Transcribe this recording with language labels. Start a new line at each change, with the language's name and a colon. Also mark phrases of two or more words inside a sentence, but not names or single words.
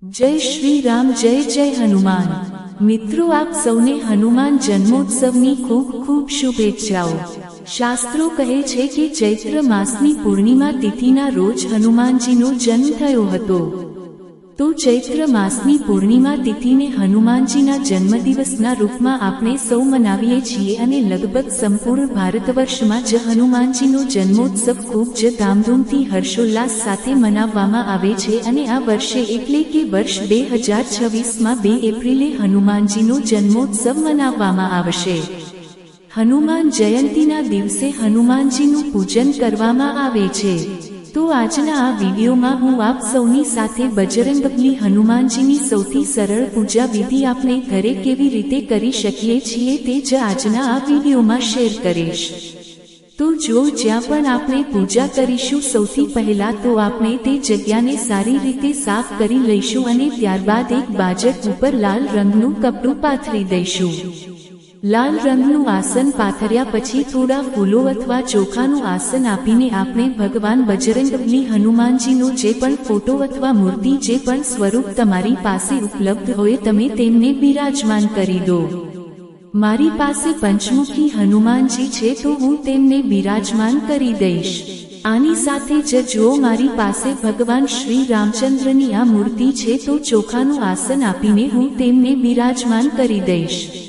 Hindi: जय श्री राम, जय जय हनुमान।
Gujarati: મિત્રો, આપ સૌને હનુમાન જન્મોત્સવની ખૂબ ખૂબ શુભેચ્છાઓ। શાસ્ત્રો કહે છે કે ચૈત્ર માસની પૂર્ણિમા તિથિના રોજ હનુમાનજીનો જન્મ થયો હતો। તો ચૈત્ર માસની પૂર્ણિમા તિથિને હનુમાનજીના જન્મદિવસના રૂપમાં આપણે સૌ મનાવીએ છીએ અને લગભગ સંપૂર્ણ ભારતવર્ષમાં જ હનુમાનજીનો જન્મોત્સવ ખૂબ જ ધામધૂમથી હર્ષોલ્લાસ સાથે મનાવવામાં આવે છે। અને આ વર્ષે એટલે કે વર્ષ 2026 માં 2 એપ્રિલે હનુમાનજીનો જન્મોત્સવ મનાવવામાં આવશે। હનુમાન જયંતીના દિવસે હનુમાનજીનું પૂજન કરવામાં આવે છે। તો આજના આ વિડિયોમાં હું આપ સૌની સાથે બજરંગબલી હનુમાનજીની સૌથી સરળ પૂજા વિધિ આપણે ઘરે કેવી રીતે કરી શકીએ છીએ તે જ આજના આ વિડિયોમાં શેર કરીશ। તો જો જ્યાં પણ આપણે પૂજા કરીશું સૌથી પહેલા તો આપણે તે જગ્યાને સારી રીતે સાફ કરી લઈશું અને ત્યારબાદ એક બાજટ ઉપર લાલ રંગનું કપડું પાથરી દઈશું। લાલ રંગનું આસન પાથર્યા પછી થોડા ફૂલો અથવા ચોખાનું આસન આપીને આપણે ભગવાન બજરંગબલી હનુમાનજીનો જે પણ ફોટો અથવા મૂર્તિ જે પણ સ્વરૂપ તમારી પાસે ઉપલબ્ધ હોય તમે તેમને બિરાજમાન કરી દો। મારી પાસે પંચમુખી હનુમાનજી છે તો હું તેમને બિરાજમાન કરી દઈશ। આની સાથે જ જો મારી પાસે ભગવાન શ્રી રામચંદ્રની આ મૂર્તિ છે તો ચોખાનું આસન આપીને હું તેમને બિરાજમાન કરી દઈશ।